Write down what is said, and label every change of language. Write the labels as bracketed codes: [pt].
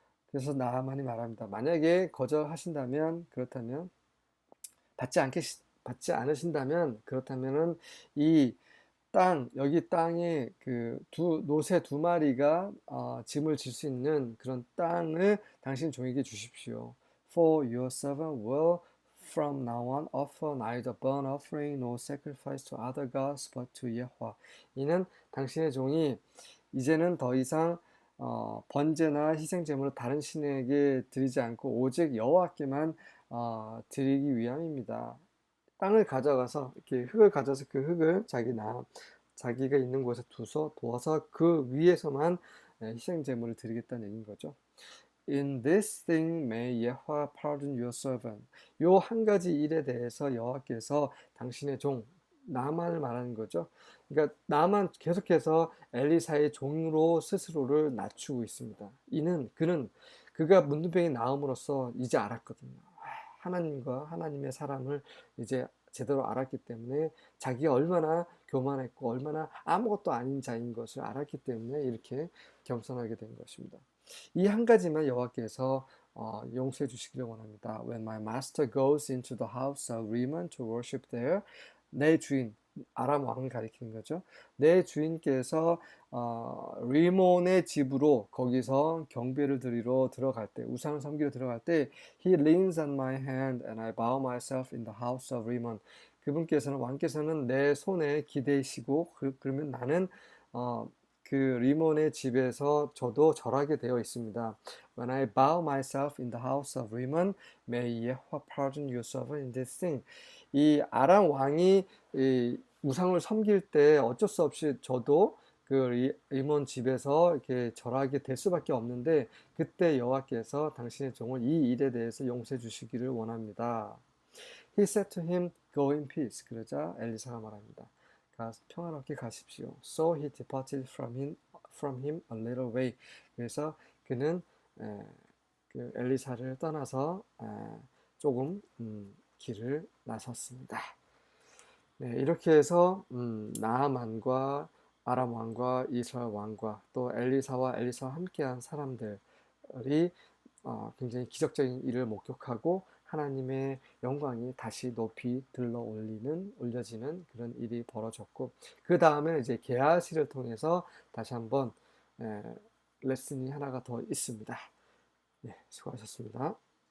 [ko] 그래서 나아만이 말합니다. 만약에 거절하신다면, 그렇다면 받지 않으신다면, 그렇다면은 이 여기 땅에 노새 2마리가 짐을 질 수 있는 그런 땅을 당신 종에게 주십시오. [en] For your servant will from now on offer neither burnt offering nor sacrifice to other gods but to Yahweh. [ko] 이는 당신의 종이 이제는 더 이상 번제나 희생 제물을 다른 신에게 드리지 않고 오직 여호와께만 드리기 위함입니다. 땅을 가져가서 이렇게 흙을 가져서 그 흙을 자기가 있는 곳에 두어서 그 위에서만 희생 제물을 드리겠다는 얘기인 거죠. [en] In this thing may Yahweh pardon your servant. [ko] 요 한 가지 일에 대해서 여호와께서 당신의 종 나만을 말하는 거죠. 그러니까 나만 계속해서 엘리사의 종으로 스스로를 낮추고 있습니다. 그가 문둥병이 나음으로써 이제 알았거든요. 하나님과 하나님의 사랑을 이제 제대로 알았기 때문에 자기가 얼마나 교만했고 얼마나 아무것도 아닌 자인 것을 알았기 때문에 이렇게 겸손하게 된 것입니다. 이 한 가지만 여호와께서 용서해 주시기를 원합니다. [en] When my master goes into the house of Rimmon to worship there, [ko] 내 주인, 아람 왕을 가리키는 거죠. 내 주인께서 리몬의 집으로 거기서 경배를 드리러 들어갈 때, [en] 우상을 섬기러 들어갈 때, He leans on my hand and I bow myself in the house of Rimmon. [ko] 왕께서는 내 손에 기대시고 그러면 나는 그 리몬의 집에서 저도 절하게 되어 있습니다. [en] When I bow myself in the house of Rimmon, may Yahweh pardon your servant in this thing. [ko] 이 아람 왕이 이 우상을 섬길 때 어쩔 수 없이 저도 그 리몬 집에서 이렇게 절하게 될 수밖에 없는데 그때 여호와께서 당신의 종을 이 일에 대해서 용서해 주시기를 원합니다. [en] He said to him, Go in peace. [ko] 그러자 엘리사가 말합니다. 평안하게 가십시오. [en] So he departed from him a little way. [ko] 그래서 그는 그 엘리사를 떠나서 조금 길을 나섰습니다. 네, 이렇게 해서 나아만과 아람 왕과 이스라엘 왕과 또 엘리사와 함께한 사람들이 굉장히 기적적인 일을 목격하고 하나님의 영광이 다시 높이 올려지는 그런 일이 벌어졌고 그 다음에 이제 게하시를 통해서 다시 한번 레슨이 하나가 더 있습니다. 네, 수고하셨습니다.